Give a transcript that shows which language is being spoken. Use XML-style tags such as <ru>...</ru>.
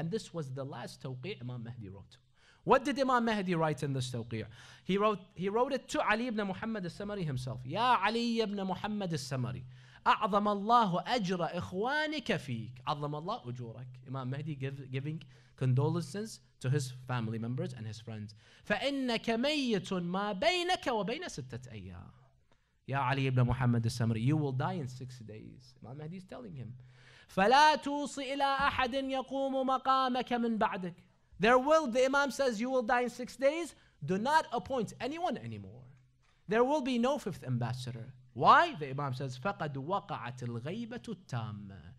<en>And this was the last tawqi' Imam Mahdi wrote. What did Imam Mahdi write in this tawqi'? He wrote it to Ali ibn Muhammad As-Samari himself. Ya Ali ibn Muhammad As-Samari,</en> <ar>أعظم الله أجر إخوانك فيك. عظم الله أجورك.</ar> <en>Imam Mahdi giving condolences to his family members and his friends.</en> <ar>فإنك ميت ما بينك وبين 6 أيام.</ar> <en>Ya Ali ibn Muhammad As-Samari, you will die in 6 days. Imam Mahdi is telling him.</en> <ar>فلا توصي إلى أحد يقوم مقامك من بعدك.</ar> <en>The Imam says you will die in 6 days. Do not appoint anyone anymore. There will be no 5th ambassador. Why? The Imam says,</en> <ar>فَقَدْ وَقَعَتِ الْغَيْبَةُ التَّامَّةُ.</ar>